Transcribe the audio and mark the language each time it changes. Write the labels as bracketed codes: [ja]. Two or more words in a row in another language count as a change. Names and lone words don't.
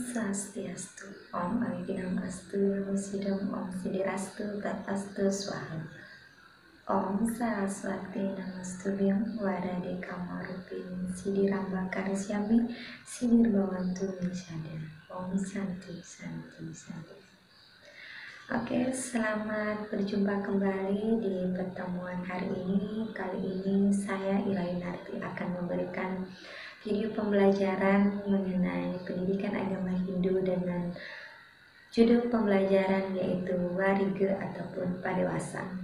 [sa] Swastiastu, Om Abhidhammastu, Namo Sidam, Om Siddhirastu, Tatastu Swaha. Om Saraswati Namastubhyam, Warade Kamarupin, Siddhiramba Karisyami, Siddhirbawantu Nisada. Om Santi, Santi, Santi. [id] Oke, selamat berjumpa kembali di pertemuan hari ini. Kali ini saya Ilainarti akan memberikan video pembelajaran mengenai pendidikan agama Hindu dengan judul pembelajaran yaitu Wariga ataupun Padewasan.